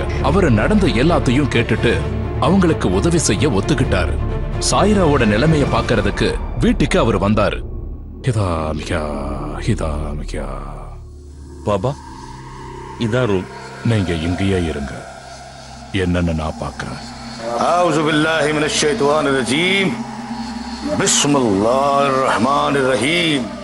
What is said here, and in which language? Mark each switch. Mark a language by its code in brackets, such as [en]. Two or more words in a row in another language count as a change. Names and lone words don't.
[ta] அவரு நடந்த எல்லாத்தையும் கேட்டுட்டு அவங்களுக்கு உதவி செய்ய ஒத்துக்கிட்டாரு. சாயிராவோட நிலைமைய பாக்குறதுக்கு வீட்டுக்கு அவர் வந்தாரு. பாபா, இதான் ரூம். நீங்க இங்கேயே இருங்க, என்னன்னு நான் பாக்குறேன். [ar] أعوذ بالله من الشيطان الرجيم بسم الله الرحمن الرحيم.